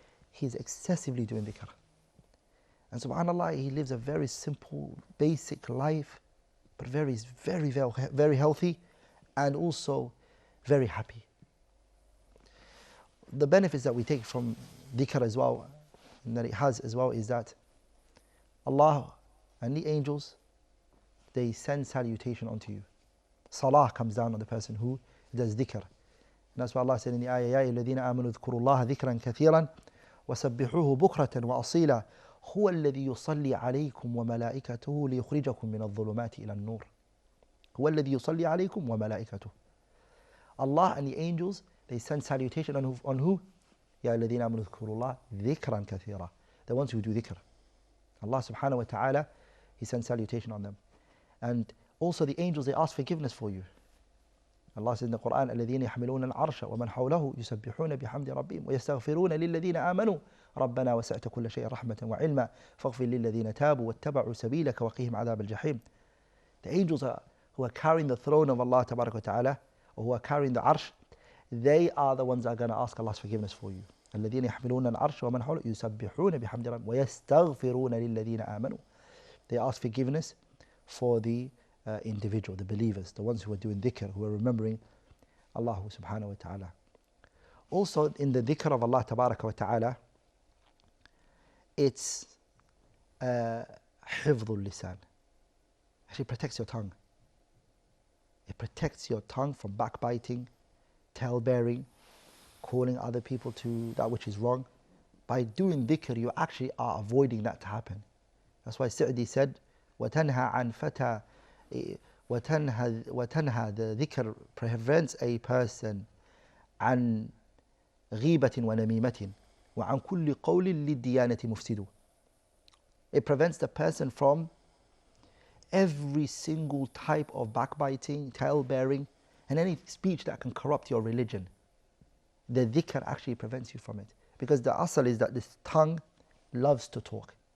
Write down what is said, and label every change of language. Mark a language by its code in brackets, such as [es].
[en] He's excessively doing dhikr. And subhanAllah, he lives a very simple, basic life, but very, very, very healthy and also very happy. the benefits that we take from dhikr as well, and that it has as well, is that Allah and the angels, they send salutation onto you. Salah comes down on the person who does dhikr. And that's why Allah said in the ayah, [ar] يَا الَّذِينَ آمَنُوا اذْكُرُوا اللَّهَ ذِكْرًا كَثِيرًا وَسَبِّحُوهُ بُكْرَةً وَأَصِيلًا هُوَ الَّذِي يُصَلِّي عَلَيْكُمْ وَمَلَائِكَتُهُ لِيُخْرِجَكُم مِّنَ الظُّلُمَاتِ إِلَى النُّورِ هُوَ الَّذِي يُصَلِّي عَلَيْكُمْ وَمَلَائِكَتُهُ. [en] Allah and the angels, they send salutation on who? [ar] يَا الَّذِينَ آمَنُوا اذْكُرُوا اللَّهَ ذِكْرًا كَثِيرًا. [en] The ones who do dhikr. Allah subhanahu wa ta'ala, He sends salutation on them. And also the angels, they ask forgiveness for you. Allah says in the Quran, [ar] الَّذِينَ يَحْمِلُونَ الْعَرْشَ وَمَنْ حَوْلَهُ يُسَبِّحُونَ بِحَمْدِ رَبِّهِمْ وَيَسْتَغْفِرُونَ لِلَّذِينَ آمَنُوا رَبَّنَا وَسَعْتَ كُلَّ شَيْءٍ رَحْمَةً وَعِلْمًا فاغفر لِلَّذِينَ تابوا واتبعوا سبيلك وقهم عذاب الجحيم. [en] The angels who are carrying the throne of Allah tabarak wa ta'ala, or who are carrying the arsh, they are the ones that are going to ask Allah's forgiveness for you. [ar] الَّذِينَ يَحْمِلُونَ الْعَرْشَ وَمَنْ حَوْلَهُ يُسَبِّحُونَ بِحَمْدِ رَبِّهِمْ وَيَسْتَغْفِرُونَ لِلَّذِينَ آمَنُوا. [en] They ask forgiveness for the individual, the believers, the ones who are doing dhikr, who are remembering Allah subhanahu wa ta'ala. Also in the dhikr of Allah tabaraka wa ta'ala, it's hifdhul lisan. Actually protects your tongue. It protects your tongue from backbiting, tale-bearing, calling other people to that which is wrong. By doing dhikr, you actually are avoiding that to happen. That's why Sa'di said, [ar] وَتَنْهَى عَنْ فَتَى وَتَنْهَى, [en] the dhikr prevents a person [ar] عن غيبة ونميمة وعن كل قول للديانة مفسد. [en] It prevents the person from every single type of backbiting, tale-bearing, and any speech that can corrupt your religion. The dhikr actually prevents you from it. Because the asal is that this tongue loves to talk.